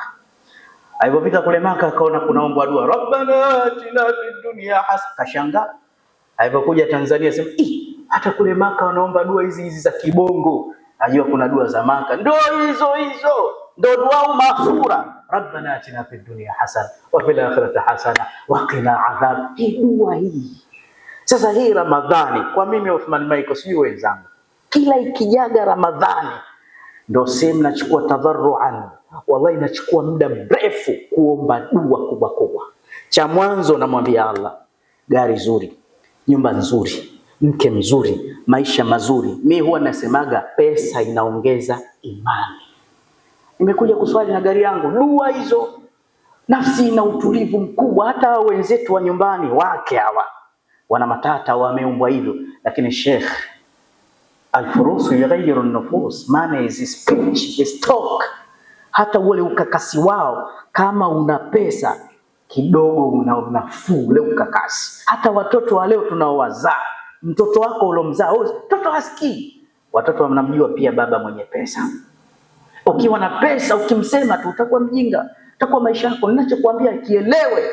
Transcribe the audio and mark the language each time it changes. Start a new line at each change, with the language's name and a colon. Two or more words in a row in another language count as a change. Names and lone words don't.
Swahili: Alipofika kule Maka akaona kunaombwa dua
Arabic: ربنا آتنا في الدنيا حسنة,
Swahili: kashangaa. Alipokuja Tanzania sema hata kule Maka wanaomba dua hizi za kibongo. Najua kuna dua za Maka ndio hizo ndio dua maghfura,
Arabic: ربنا آتنا في الدنيا حسنة وفي الآخرة حسنة وقنا عذاب.
Swahili: Hii dua hii sasa, hii Ramadhani kwa mimi Uthman Michael, sio wenzangu, kila ikijaga Ramadhani ndio sema nachukua tadharruan, wallahi nachukua muda mrefu kuomba dua kubwa. Cha mwanzo namwambia Allah, gari zuri, nyumba nzuri, mke mzuri, maisha mazuri. Mimi huwa nasemaga pesa inaongeza imani. Nimekuja kuswali na gari yangu, dua hizo, nafsi ina utulivu mkubwa. Hata wenzetu wa nyumbani wake hawa wana matata, wameumbwa hivyo, lakini Sheikh,
Arabic: الفلوس يغير النفوس,
English: money is speech, is talk.
Swahili: Hata ule ukakasi wao, kama una pesa kidogo unafuu ule ukakasi. Hata watoto wa leo tunaowazaa, mtoto wako ulomzaa, mtoto hasikii. Watoto wanamjua pia baba mwenye pesa. Ukiwa na pesa ukimsema tu utakuwa mjinga, utakuwa maisha yako ninachokuambia kielewe.